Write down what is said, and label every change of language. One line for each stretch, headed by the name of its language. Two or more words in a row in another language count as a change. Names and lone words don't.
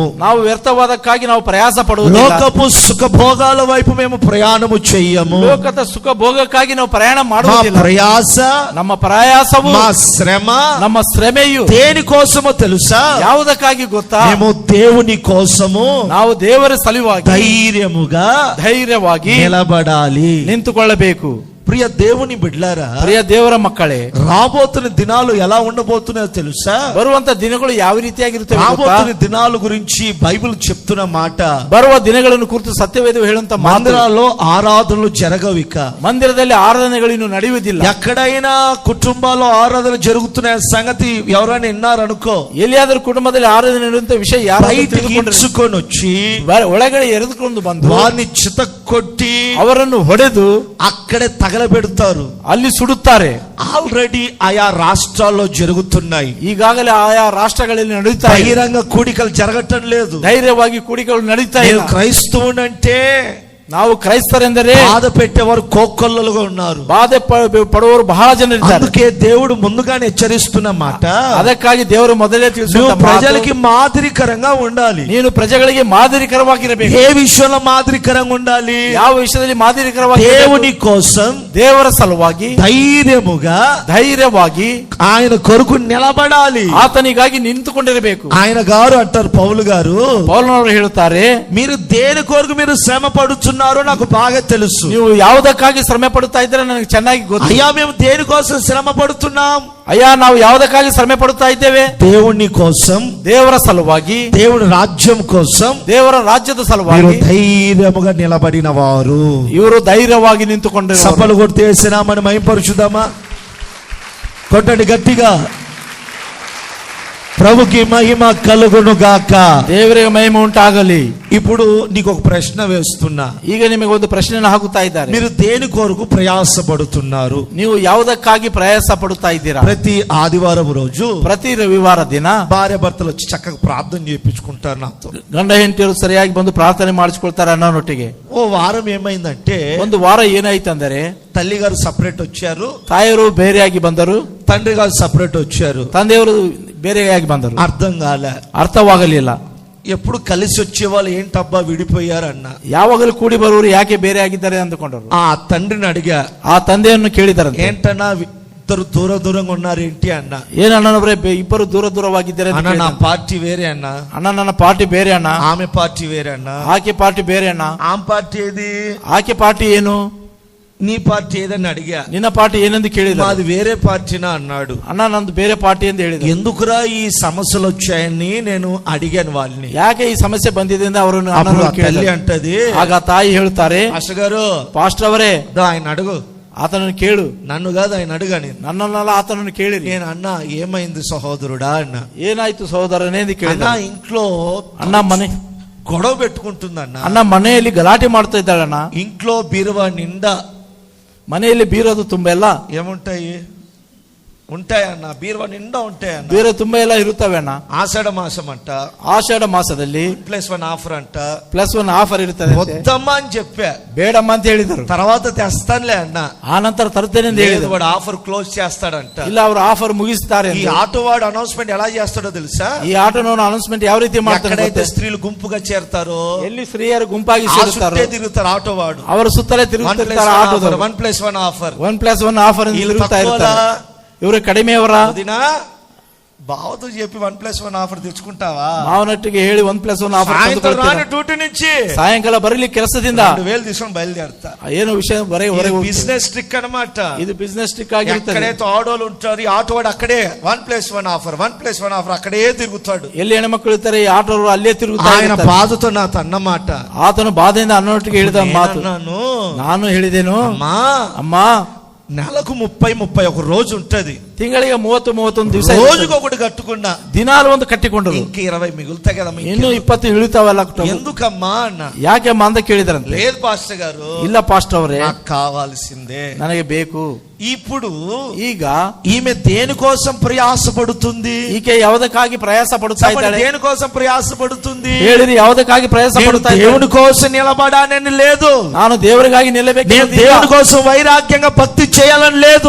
Kannada: ನಾವು ವ್ಯರ್ಥವಾದಕ್ಕಾಗಿ ನಾವು ಪ್ರಯಾಸ ಪಡುವುದಿಲ್ಲ.
Telugu: లోకపు సుఖభోగాల వైపు మేము ప్రయాణము చెయ్యము.
Kannada: ಲೋಕದ ಸುಖ ಭೋಗಕ್ಕಾಗಿ ನಾವು ಪ್ರಯಾಣ
Telugu: మా
Kannada: ಮಾಡುವುದಿಲ್ಲ.
Telugu: ప్రయాస,
Kannada: ನಮ್ಮ ಪ್ರಯಾಸವು,
Telugu: మా శ్రమ
Kannada: ನಮ್ಮ ಶ್ರಮೆಯು
Telugu: దేనికోసమో తెలుసా?
Kannada: ಯಾವುದಕ್ಕಾಗಿ ಗೊತ್ತಾ?
Telugu: మేము దేవుని కోసము
Kannada: ನಾವು ದೇವರ ಸಲುವಾಗಿ
Telugu: ధైర్యముగా
Kannada: ಧೈರ್ಯವಾಗಿ
Telugu: నిలబడాలి.
Kannada: ನಿಂತುಕೊಳ್ಳಬೇಕು.
Telugu: ప్రియ దేవుని బిడ్డలారా,
Kannada: ಪ್ರಿಯ ದೇವರ ಮಕ್ಕಳೇ,
Telugu: రాబోతున్న దినాలు ఎలా ఉండబోతున్నాయో తెలుసా?
Kannada: ಬರುವಂತ ದಿನಗಳು ಯಾವ ರೀತಿಯಾಗಿರುತ್ತವೆ ಗೊತ್ತಾ?
Telugu: రాబోతున్న దినాల గురించి బైబిల్ చెప్తున్న మాట,
Kannada: ಬರುವ ದಿನಗಳನ್ನು ಕುರಿತು ಸತ್ಯವೇದ ಹೇಳುವಂತ ಮಾತು,
Telugu: మందిరాల్లో ఆరాధనలు జరగవిక.
Kannada: ಮಂದಿರದಲ್ಲಿ ಆರಾಧನೆಗಳು ಇನ್ನು ನಡೆಯುವುದಿಲ್ಲ.
Telugu: ఎక్కడైనా కుటుంబాల్లో ఆరాధన జరుగుతున్న సంగతి ఎవరైనా విన్నారనుకో,
Kannada: ಎಲ್ಲಿಯಾದರೂ ಕುಟುಂಬದಲ್ಲಿ ಆರಾಧನೆ ನಡೆಯುವಂತ ವಿಷಯ
Telugu: బయటికి ఇచ్చుకొని వచ్చి
Kannada: ಒಳಗಡೆ ಎರೆದುಕೊಂಡು ಬಂದು
Telugu: వారిని చితక్కొట్టి
Kannada: ಅವರನ್ನು ಹೊಡೆದು
Telugu: అక్కడే తగలబెడతారు.
Kannada: ಅಲ್ಲಿ ಸುಡುತ್ತಾರೆ.
Telugu: ఆల్రెడీ ఆయా రాష్ట్రాల్లో జరుగుతున్నాయి.
Kannada: ಈಗಾಗಲೇ ಆಯಾ ರಾಷ್ಟ್ರಗಳಲ್ಲಿ ನಡೆಯುತ್ತಾ ಇದೆ.
Telugu: బహిరంగ కూడికలు జరగటం లేదు.
Kannada: ಧೈರ್ಯವಾಗಿ ಕೂಡಿಗಳು ನಡೀತಾ
Telugu: నేను
Kannada: ಇಲ್ಲ.
Telugu: క్రైస్తవునంటే
Kannada: ನಾವು ಕ್ರೈಸ್ತರೆಂದರೆ
Telugu: బాధ పెట్టేవారు కోకొల్లలుగా ఉన్నారు.
Kannada: ಬಾಧೆ ಪಡುವವರು ಬಹಳ ಜನ ಇದ್ದಾರೆ.
Telugu: అందుకే దేవుడు ముందుగానే హెచ్చరిస్తున్న మాట,
Kannada: ಅದಕ್ಕಾಗಿ ದೇವರು ಮೊದಲೇ ತಿಳಿಸುವ
Telugu: ప్రజలకి మాదిరికరంగా ఉండాలి.
Kannada: ನೀನು ಪ್ರಜೆಗಳಿಗೆ ಮಾದರಿಕರವಾಗಿರಬೇಕು.
Telugu: ఏ విషయంలో మాదిరికరంగా ఉండాలి?
Kannada: ಯಾವ ವಿಷಯದಲ್ಲಿ ಮಾದರಿಕರವಾಗಿ?
Telugu: దేవుని కోసం
Kannada: ದೇವರ ಸಲುವಾಗಿ
Telugu: ధైర్యముగా
Kannada: ಧೈರ್ಯವಾಗಿ
Telugu: ఆయన కొరకు నిలబడాలి.
Kannada: ಆತನಿಗಾಗಿ ನಿಂತುಕೊಂಡಿರಬೇಕು.
Telugu: ఆయన గారు అంటారు, పౌలు గారు,
Kannada: ಪೌಲನವರು ಹೇಳುತ್ತಾರೆ,
Telugu: మీరు దేని కొరకు మీరు శ్రమ పడుతున్నారో నాకు బాగా తెలుసు.
Kannada: ನೀವು ಯಾವುದಕ್ಕಾಗಿ ಶ್ರಮೆ ಪಡುತ್ತಾ ಇದ್ದೀರಾ ನನಗೆ ಚೆನ್ನಾಗಿ ಗೊತ್ತು.
Telugu: అయ్యా, మేము దేనికోసం శ్రమ పడుతున్నాం?
Kannada: ಅಯ್ಯ, ನಾವು ಯಾವುದಕ್ಕಾಗಿ ಶ್ರಮೆ ಪಡುತ್ತಾ ಇದ್ದೇವೆ?
Telugu: దేవుని కోసం,
Kannada: ದೇವರ ಸಲುವಾಗಿ,
Telugu: దేవుని రాజ్యం కోసం
Kannada: ದೇವರ ರಾಜ್ಯದ
Telugu: మీరు
Kannada: ಸಲುವಾಗಿ
Telugu: ధైర్యముగా నిలబడిన వారు.
Kannada: ಇವರು ಧೈರ್ಯವಾಗಿ ನಿಂತುಕೊಂಡಿರುವ.
Telugu: సపలు కొట్టేసినా మనం మహింపరుచుదామా? కొట్టండి గట్టిగా. ప్రభుకి మహిమ కలుగును గాక.
Kannada: ದೇವರಿಗೆ ಮಹಿಮೆ ಉಂಟಾಗಲಿ.
Telugu: ఇప్పుడు నీకు ఒక ప్రశ్న వేస్తున్నా.
Kannada: ಈಗ ನಿಮಗೆ ಒಂದು ಪ್ರಶ್ನೆಯನ್ನು ಹಾಕುತ್ತಾ ಇದ್ದಾರೆ.
Telugu: మీరు దేని కొరకు ప్రయాసపడుతున్నారు?
Kannada: ನೀವು ಯಾವುದಕ್ಕಾಗಿ ಪ್ರಯಾಸ ಪಡುತ್ತಾ ಇದ್ದೀರಾ?
Telugu: ప్రతి ఆదివారం రోజు
Kannada: ಪ್ರತಿ ರವಿವಾರ ದಿನ
Telugu: భార్య భర్తలు వచ్చి చక్కగా ప్రార్థన చేయించుకుంటారు నాతో.
Kannada: ಗಂಡ ಹೆಂಡತಿಯರು ಸರಿಯಾಗಿ ಬಂದು ಪ್ರಾರ್ಥನೆ ಮಾಡಿಸಿಕೊಳ್ತಾರೆ ಅನ್ನೋನೊಟ್ಟಿಗೆ.
Telugu: ఓ వారం ఏమైందంటే,
Kannada: ಒಂದು ವಾರ ಏನಾಯ್ತಂದರೆ,
Telugu: తల్లి గారు సపరేట్ వచ్చారు,
Kannada: ತಾಯಿಯರು ಬೇರೆಯಾಗಿ ಬಂದರು,
Telugu: తండ్రి గారు సపరేట్ వచ్చారు.
Kannada: ತಂದೆಯವರು ಬೇರೆಯಾಗಿ ಬಂದರು.
Telugu: అర్థం కాలే.
Kannada: ಅರ್ಥವಾಗಲಿಲ್ಲ.
Telugu: ఎప్పుడు కలిసి వచ్చే వాళ్ళు ఏంటబ్బా విడిపోయారన్న.
Kannada: ಯಾವಾಗಲೂ ಕೂಡಿ ಬರುವರು ಯಾಕೆ ಬೇರೆ ಆಗಿದ್ದಾರೆ ಅಂದುಕೊಂಡರು.
Telugu: ఆ తండ్రిని అడిగా,
Kannada: ಆ ತಂದೆಯನ್ನು ಕೇಳಿದರು,
Telugu: ఏంటన్నా ఇద్దరు దూరంగా ఉన్నారు ఏంటి అన్న.
Kannada: ಏನಣ್ಣನವರೇ ಇಬ್ಬರು ದೂರವಾಗಿದ್ದಾರೆ?
Telugu: అన్న నా పార్టీ వేరే అన్న.
Kannada: ಅಣ್ಣ ನನ್ನ ಪಾರ್ಟಿ ಬೇರೆ ಅಣ್ಣ.
Telugu: ఆమె పార్టీ వేరే అన్న.
Kannada: ಆಕೆ ಪಾರ್ಟಿ ಬೇರೆ ಅಣ್ಣ.
Telugu: ఆమె పార్టీ ఏది?
Kannada: ಆಕೆ ಪಾರ್ಟಿ ಏನು?
Telugu: నీ పార్టీ ఏదని అడిగా.
Kannada: ನಿನ್ನ ಪಾರ್ಟಿ ಏನೆಂದು ಕೇಳಿದ.
Telugu: అది వేరే పార్టీనా అన్నాడు.
Kannada: ಅಣ್ಣ ನಂದು ಬೇರೆ ಪಾರ್ಟಿ ಎಂದು ಹೇಳಿದ.
Telugu: ఎందుకురా ఈ సమస్యలు వచ్చాయని నేను అడిగాను వాళ్ళని.
Kannada: ಯಾಕೆ ಈ ಸಮಸ್ಯೆ ಬಂದಿದೆ ಎಂದು ಅವರನ್ನು
Telugu: తల్లి అంటది,
Kannada: ಆಗ ತಾಯಿ ಹೇಳ್ತಾರೆ,
Telugu: పాస్టర్ గారు,
Kannada: ಪಾಸ್ಟರ್ ಅವರೇ,
Telugu: ఆయన అడుగు,
Kannada: ಆತನನ್ನು ಕೇಳು.
Telugu: నన్ను కాదు ఆయన అడుగాని.
Kannada: ನನ್ನನ್ನೆಲ್ಲ ಆತನನ್ನು ಕೇಳಿರಿ.
Telugu: నేను అన్నా, ఏమైంది సహోదరుడా అన్న.
Kannada: ಏನಾಯ್ತು ಸಹೋದರನೇ ಎಂದು ಕೇಳಿದ.
Telugu: అన్న ఇంట్లో
Kannada: ಅಣ್ಣ ಮನೆ
Telugu: గొడవ పెట్టుకుంటుందన్న.
Kannada: ಅಣ್ಣ ಮನೆಯಲ್ಲಿ ಗಲಾಟೆ ಮಾಡ್ತಾ ಇದ್ದಾಳಣ್ಣ.
Telugu: ఇంట్లో బీరువా నిండా
Kannada: ಮನೆಯಲ್ಲಿ ಬೀರೋದು ತುಂಬೆಲ್ಲ
Telugu: ఏముంటాయి? ఉంటాయన్న, బీరువా నిండా ఉంటాయన్న.
Kannada: ಬೇರೆ ತುಂಬಾ ಎಲ್ಲ ಇರುತ್ತವೆ ಅಣ್ಣ.
Telugu: ఆషాఢ మాసం అంట,
Kannada: ಆಷಾಢ ಮಾಸದಲ್ಲಿ
Telugu: +1 ఆఫర్ అంట.
Kannada: +1 ಆಫರ್ ಇರುತ್ತದೆ.
Telugu: వద్దమ్మా అని చెప్పా,
Kannada: ಬೇಡಮ್ಮ ಅಂತ ಹೇಳಿದರು.
Telugu: తర్వాత తెస్తానులే అన్న.
Kannada: ಆ ನಂತರ ತರುತ್ತೇನೆ ಅಂತ ಹೇಳಿದ್ರು.
Telugu: వాడు ఆఫర్ క్లోజ్ చేస్తాడంట.
Kannada: ಇಲ್ಲ, ಅವರು ಆಫರ್ ಮುಗಿಸ್ತಾರೆ.
Telugu: ఈ ఆటో వాడు అనౌన్స్మెంట్ ఎలా చేస్తాడో తెలుసా?
Kannada: ಈ ಆಟೋನವನು ಅನೌನ್ಸ್ಮೆಂಟ್ ಯಾವ ರೀತಿ ಮಾಡ್ತಾರೆ?
Telugu: ఎక్కడైతే స్త్రీలు గుంపుగా చేరతారో,
Kannada: ಎಲ್ಲಿ ಸ್ತ್ರೀಯರು ಗುಂಪಾಗಿ ಸೇರುತ್ತಾರೋ
Telugu: తిరుగుతారు ఆటో వాడు.
Kannada: ಅವರ ಸುತ್ತಲೇ ತಿರುಗುತ್ತಾರೆ ಆಟೋದವರು. 1+1 ಆಫರ್, 1+1 ಆಫರ್ ಅಂತ ತಿರುಗುತ್ತಾ ಇರ್ತಾರೆ. ಇವರು ಕಡಿಮೆಯವರ
Telugu: బావతో చెప్పి 1+1 ఆఫర్ తెచ్చుకుంటావా?
Kannada: ಮಾವನಟ್ಟಿಗೆ ಹೇಳಿ 1+1 ಆಫರ್
Telugu: డ్యూటీ నుంచి
Kannada: ಸಾಯಂಕಾಲ ಬರಲಿ ಕೆಲಸದಿಂದ
Telugu: 2000 తీసుకొని బయలుదేరుతా.
Kannada: ಏನು ವಿಷಯ ಹೊರಗೆ
English: business trick
Telugu: అన్నమాట.
Kannada: ಇದು
English: business trick
Kannada: ಆಗಿರುತ್ತದೆ.
Telugu: ఎక్కడైతే ఆటోలు ఉంటారు, ఈ ఆటో వాడు అక్కడే 1+1 ఆఫర్, 1+1 ఆఫర్ అక్కడే తిరుగుతాడు.
Kannada: ಎಲ್ಲಿ ಹೆಣ್ಮಕ್ಳು ಇರ್ತಾರೆ, ಈ ಆಟೋರು ಅಲ್ಲೇ ತಿರುಗುತ್ತಾ
Telugu: ఆయన బాధతో నాతో అన్నమాట.
Kannada: ಆತನು ಬಾಧೆಯಿಂದ ಅನ್ನೋಟ್ಟಿಗೆ ಹೇಳಿದ ಮಾತು ನಾನು ಹೇಳಿದೆನು, ಅಮ್ಮ
Telugu: నెలకు 30-31 రోజు ఉంటది,
Kannada: ತಿಂಗಳಿಗೆ 30-31 ದಿವಸ,
Telugu: రోజుకు ఒకటి కట్టుకున్నా,
Kannada: ದಿನಾಲು ಒಂದು ಕಟ್ಟಿಕೊಂಡ್ರು.
Telugu: ఇంక 20 మిగులుతాయి కదమ్మా,
Kannada: ಇನ್ನು 20 ಇಳಿತಾವಲ್ಲ.
Telugu: ఎందుకమ్మా అన్న.
Kannada: ಯಾಕೆ ಅಮ್ಮ ಅಂತ ಕೇಳಿದ್ರಂತೆ.
Telugu: లేదు పాస్టర్ గారు,
Kannada: ಇಲ್ಲ ಪಾಸ್ಟರ್ ಅವರೇ,
Telugu: నాకు కావాల్సిందే,
Kannada: ನನಗೆ ಬೇಕು.
Telugu: ఇప్పుడు
Kannada: ಈಗ
Telugu: ఈమె దేనికోసం ప్రయాసపడుతుంది?
Kannada: ಈಕೆ ಯಾವುದಕ್ಕಾಗಿ ಪ್ರಯಾಸ ಪಡುತ್ತಾ ಇದ್ದಾಳೆ?
Telugu: దేనికోసం ప్రయాసపడుతుంది
Kannada: ಹೇಳಿರಿ, ಯಾವುದಕ್ಕಾಗಿ ಪ್ರಯಾಸ ಪಡುತ್ತಾ ಇದ್ದಾಳೆ?
Telugu: దేవుని కోసం నిలబడాలని లేదు,
Kannada: ನಾನು ದೇವರಿಗಾಗಿ ನಿಲ್ಲಬೇಕು.
Telugu: నేను దేవుని కోసం వైరాగ్యంగా భక్తి చేయాలని లేదు,